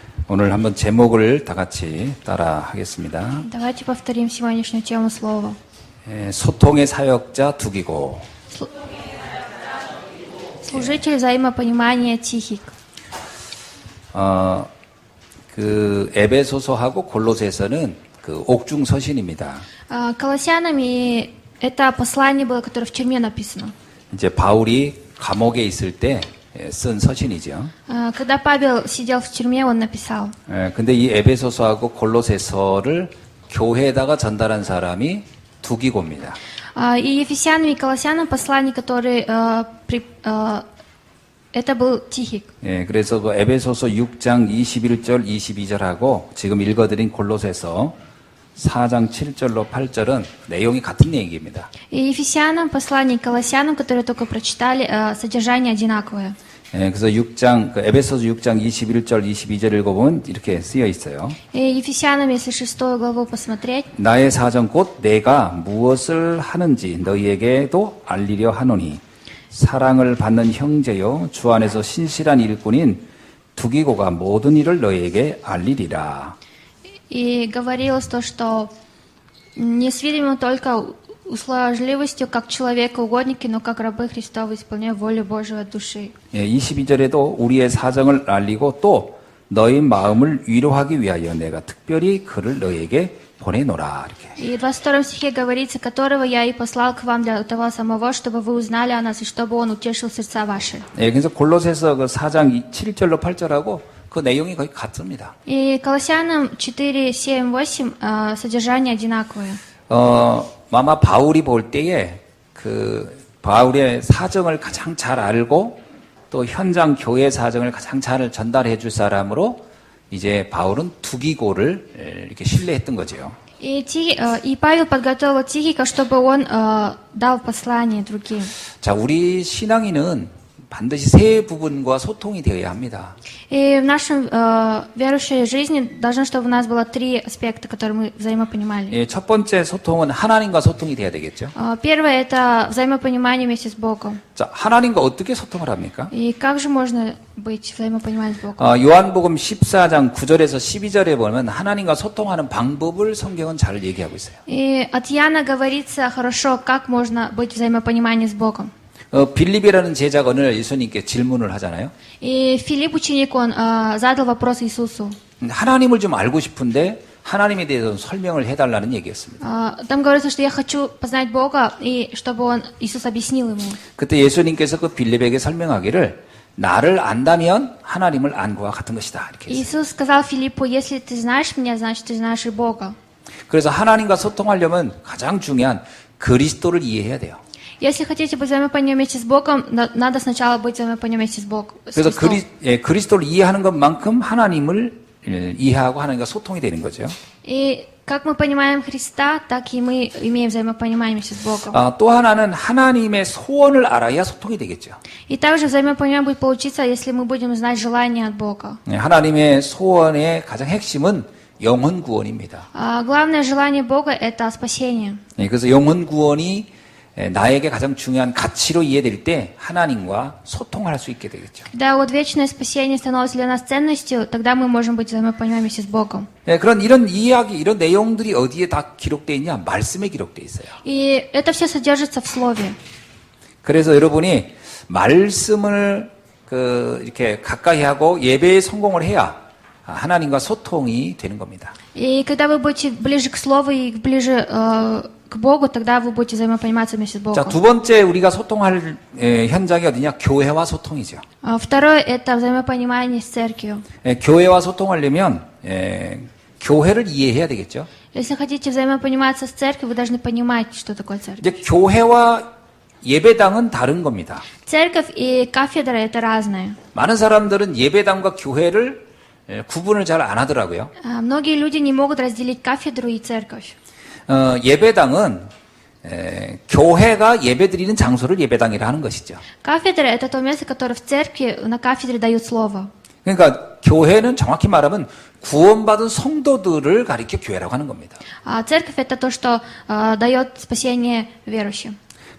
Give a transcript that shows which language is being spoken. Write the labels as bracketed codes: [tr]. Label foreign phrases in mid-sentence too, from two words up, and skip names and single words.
[ko] 오늘 한번 제목을 다 같이 따라 하겠습니다. [ru] Давайте повторим сегодняшнюю тему слова. [ko] 소통의 사역자 두기고. [ru] Служитель взаимопонимания Тихик. [ko] 그 에베소서하고 골로새서는 그 옥중 서신입니다. [ru] Колоссянами это послание было, которое в тюрьме написано. [ko] 이제 바울이 감옥에 있을 때 쓴 서신이죠. [ru] Когда Павел сидел в тюрьме, он написал. [ko] 근데 이 에베소서하고 골로새서를 교회에다가 전달한 사람이 두기고입니다. [ru] И Ефесянам и Колоссянам послание, которое это был Тихик. [ko] 그래서 그 에베소서 6장 21절 22절하고 지금 읽어드린 골로새서 4장 7절로 8절은 내용이 같은 얘기입니다. [ru] И Ефесянам послание, Колоссянам, которое только прочитали, содержание одинаковое. [ko] 그래서 에베소서 6장 21절 22절 읽어보면 이렇게 쓰여 있어요. [ru] И Ефесянам, если 6 главу посмотреть, [ko] 나의 사정 곧 내가 무엇을 하는지 너희에게도 알리려 하노니 사랑을 받는 형제요 주 안에서 신실한 일꾼인 두기고가 모든 일을 너희에게 알리리라. [ru] и говорилось то, что не с видимым только услужливостью, как человека-угодники, но как рабы Христовы, исполняя волю Божию от души. [ko] 22절에도 우리의 사정을 알리고 또 너희 마음을 위로하기 위하여 내가 특별히 그를 너희에게 보내노라. 이렇게. [ru] И в 22 стихе говорится, которого я и послал к вам для того самого, чтобы вы узнали о нас и чтобы он утешил сердца ваши. [ko] 그래서 골로새서 그 4장 7절로 8절하고 그 내용이 거의 같습니다. [ru] И Колоссянам 4, 7, 8 содержание одинаковое. [ko] 아마 바울이 볼 때에 그 바울의 사정을 가장 잘 알고 또 현장 교회 사정을 가장 잘 전달해 줄 사람으로 이제 바울은 두기고를 이렇게 신뢰했던 거죠. [ru] И Павел подготовил Тихика, чтобы он дал послание другим. [ko] 자, 우리 신앙인은 반드시 세 부분과 소통이 되어야 합니다. [ru] И в нашем верующей жизни должно, чтобы у нас было 3 аспекта, которые мы взаимопонимали. [ko] 첫 번째 소통은 하나님과 소통이 돼야 되겠죠. [ru] Первое – это взаимопонимание вместе с Богом. [ko] 자, 하나님과 어떻게 소통을 합니까? [ru] И как же можно быть взаимопониманием с Богом? [ko] 요한복음 14장 9절에서 12절에 보면 하나님과 소통하는 방법을 성경은 잘 얘기하고 있어요. [ru] И от Иоанна говорится хорошо, как можно быть взаимопониманием с Богом. [ko] 빌립이라는 제자가 어느 날 예수님께 질문을 하잖아요. [ru] И Филипп, ученик, он задал вопрос Иисусу. [ko] 하나님을 좀 알고 싶은데 하나님에 대해서 설명을 해달라는 얘기였습니다. [ru] Там говорится, что я хочу познать Бога, и чтобы Иисус объяснил ему. [ko] 그때 예수님께서 그 빌립에게 설명하기를 나를 안다면 하나님을 안 것과 같은 것이다. 이렇게 했어요. [ru] Иисус сказал Филиппу, если ты знаешь меня, значит ты знаешь и Бога. [ko] 그래서 하나님과 소통하려면 가장 중요한 그리스도를 이해해야 돼요. [ru] Если хотите быть взаимопониманием вместе с Богом, надо сначала быть взаимопониманием вместе с Богом. [ko] 그래서 그리스도를 이해하는 것만큼 하나님을 이해하고 하나님과 소통이 되는 거죠. [ru] И как мы понимаем Христа, так и мы имеем взаимопонимание вместе с Богом. [ko] 또 하나는 하나님의 소원을 알아야 소통이 되겠죠. [ru] И также взаимопонимание будет получиться, если мы будем знать желание от Бога. [ko] 하나님의 소원의 가장 핵심은 영혼 구원입니다. [ru] Главное желание Бога – это спасение. [ko] 그래서 영혼 구원이 나에게 가장 중요한 가치로 이해될 때 하나님과 소통할 수 있게 되겠죠. [ru] Когда вот вечное спасение становится для нас ценностью, тогда мы можем быть взаимопониманием вместе с Богом. [ko] 이런 이야기, 이런 내용들이 어디에 다 기록되어 있냐? 말씀에 기록되어 있어요. [ru] И это все содержится в Слове. [ko] 그래서 여러분이 말씀을 이렇게 가까이 하고 예배에 성공을 해야 하나님과 소통이 되는 겁니다. [ru] И когда вы будете ближе к Слову и ближе к Богу, тогда вы будете взаимопониматься вместе с Богом. [ko] 자, 두 번째 우리가 소통할 현장이 어디냐? 교회와 소통이죠. [ru] Второе – это взаимопонимание с церковью. [ko] 교회와 소통하려면 교회를 이해해야 되겠죠. [ru] Если хотите взаимопониматься с церковью, вы должны понимать, что такое церковь. [ko] 이제 교회와 예배당은 다른 겁니다. [ru] Церковь и кафедра – это разное. [ko] 많은 사람들은 예배당과 교회를 구분을 잘 안 하더라고요. [ru] Многие люди не могут разделить кафедру и церковь. [ko] 예배당은 교회가 예배드리는 장소를 예배당이라 하는 것이죠. [ru] Кафедра – это то место, которое в церкви, на кафедре дают слово. [ko] 그러니까 교회는 정확히 말하면 구원받은 성도들을 가리켜 교회라고 하는 겁니다. [ru] А церковь – это то, что дает спасение верующим.